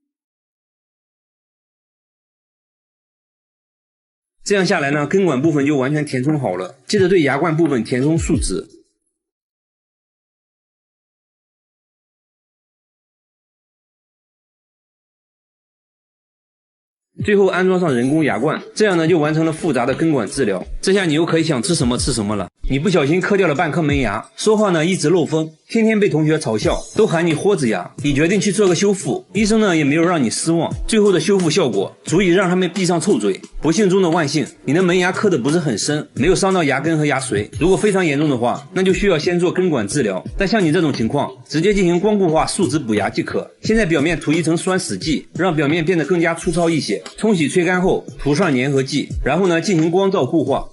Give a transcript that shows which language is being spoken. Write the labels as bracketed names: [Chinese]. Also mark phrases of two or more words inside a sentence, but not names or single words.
[Chinese] 這樣下來呢，根管部分就完全填充好了。接着對牙冠部分填充樹脂，最後安裝上人工牙冠，這樣呢就完成了複雜的根管治療。這下你又可以想吃什麼吃什麼了。你不小心磕掉了半顆門牙，說話呢一直漏風，天天被同學嘲笑，都喊你豁子牙。你決定去做個修復，醫生呢也沒有讓你失望，最後的修復效果足以讓他們閉上臭嘴。不幸中的萬幸，你的門牙磕得不是很深，沒有傷到牙根和牙髓。如果非常嚴重的話，那就需要先做根管治療。但像你這種情況，直接進行光固化樹脂補牙即可。先在表面塗一層酸死劑，讓表面變得更加粗糙一些。沖洗吹乾後，塗上粘合劑，然後呢進行光照固化。